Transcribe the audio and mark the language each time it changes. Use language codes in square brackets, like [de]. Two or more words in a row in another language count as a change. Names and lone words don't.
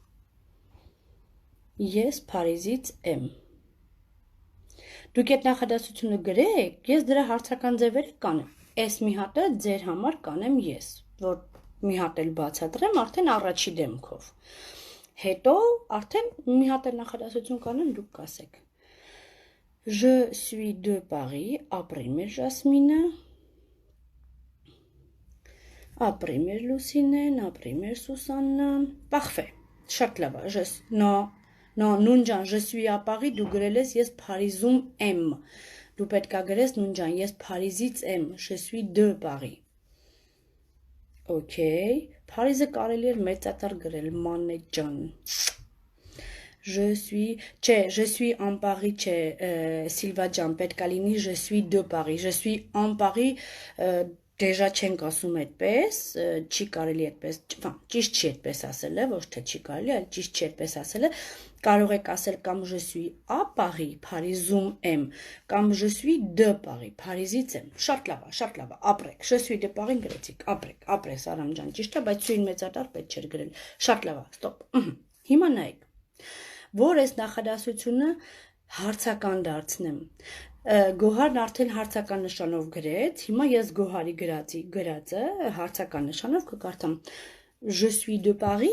[hy] Ես Փարիզից եմ։ Դուք այդ նախադասությունը գրեք, ես դրա հարցական ձևերը կանեմ։ Այս մի հատը ձեր համար կանեմ ես, որ մի հատ էլ բացատրեմ արդեն առաջի դեմքով։ Հետո արդեն մի հատ էլ նախադասություն կանեմ, դուք կասեք։ [fr] Je suis de Paris, [hy] ապրի մեր Ժասմինը, ապրի մեր Լուսինեն, ապրի մեր Սուսաննան, parfait, շատ լավ է, Non, նունջան, [fr] je suis à Paris, [hy] դու գրել ես, ես Փարիզում եմ, դու պետք է գրես նունջան, ես Փարիզից եմ, [fr] je suis de Paris, [hy] okay, Փարիզը կարելի էր մեծատար գրել, մանե ջան, [fr] je suis en Paris, [hy] չէ, Սիլվա ջան, պետք է լինի, [fr] je suis de Paris, je suis en Paris, [hy] Դեժա չենք ասում այդպես, չի կարելի այդպես, ճիշտ չի այդպես ասել է, ոչ թե չի կարելի, այլ ճիշտ չի այդպես ասել է, կարող եք ասել կամ [fr] je suis à Paris, [hy] Փարիզում եմ, կամ [fr] je suis de Paris, [hy] Փարիզից եմ, շատ լավ է, ապրեք, [fr] je suis de Paris [hy] գրեցիք, ապրես Արամ ջան, ճիշտ է, բայց սույն մեծատար պետք չէր գրել, շատ լավ է, ստոպ, հիմա նայեք, որ այս նախադասությունը հարցական դարձնեմ, Գոհարն արդեն հարցական նշանով գրեց, հիմա ես Գոհարի գրածը հարցական նշանով կկարդամ [fr] Je suis de Paris,